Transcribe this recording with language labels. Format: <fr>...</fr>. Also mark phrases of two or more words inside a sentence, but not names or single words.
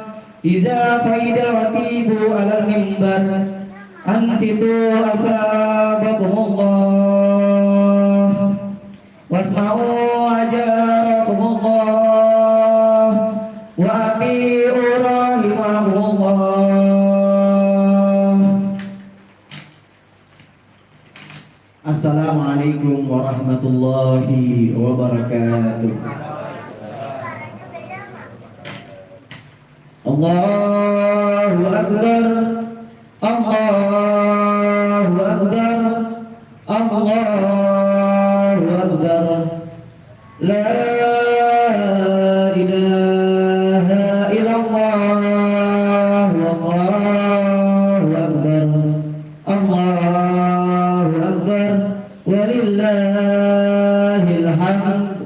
<ar>إذا صعد الخطيب على المنبر أنصتوا أسعدكم الله واسمعوا أجركم الله وأطيعوا رحمكم الله. السلام عليكم ورحمة الله وبركاته. الله أكبر، الله أكبر، الله أكبر. لا إله إلا الله، الله أكبر، الله أكبر، ولله الحمد.</ar>